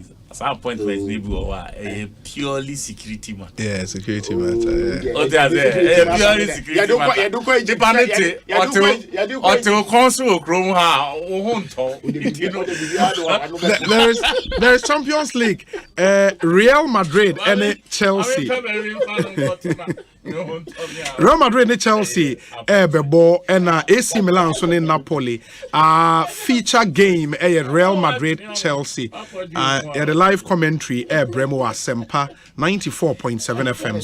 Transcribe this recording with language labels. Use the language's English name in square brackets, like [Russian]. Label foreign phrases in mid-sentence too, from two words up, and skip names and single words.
[English] Some appointments maybe purely security matter. Yeah, security matter. Yeah. Purely security matter. There is Champions League. Real Madrid and Chelsea. Real Madrid and Chelsea, Bebo and AC Milan in Napoli. Feature game, Real Madrid Chelsea. The live commentary, Bremo Asempa 94.7 FM.